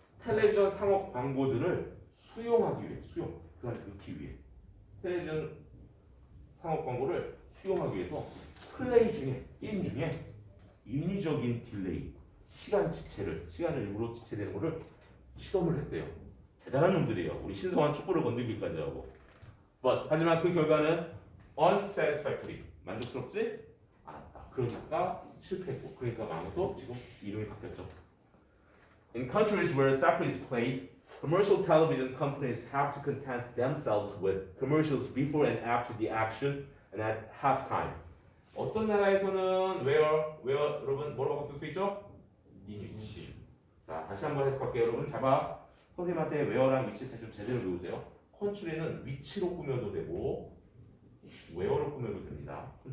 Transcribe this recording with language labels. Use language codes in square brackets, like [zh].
[ko] 텔레비전 상업 광고들을 수용하기 위해, 그 안에 넣기 위해 텔레비전 상업 광고를 수용하기 위해서 플레이 중에, 게임 중에 인위적인 딜레이, 시간을 일부러 지체되는 거를 시도를 했대요. 대단한 놈들이에요. 우리 신성한 축구를 건들기까지 하고. 하지만 그 결과는 unsatisfactory. 만족스럽지 않았다. 그러니까 실패했고, 그러니까 망해서 지금 이름이 바뀌었죠. [en] In countries where soccer is played, commercial television companies have to content themselves with commercials before and after the action and at halftime. [ko] 어떤 나라에서는 where 여러분 뭐라고 쓸 수 있죠? 이 위치. 자, 다시 한번 해석할게요. 여러분 잡아. 선생님한테 where랑 위치 좀 제대로 배우세요. 컨트리는 위치로 꾸며도 되고 where로 꾸며도 됩니다.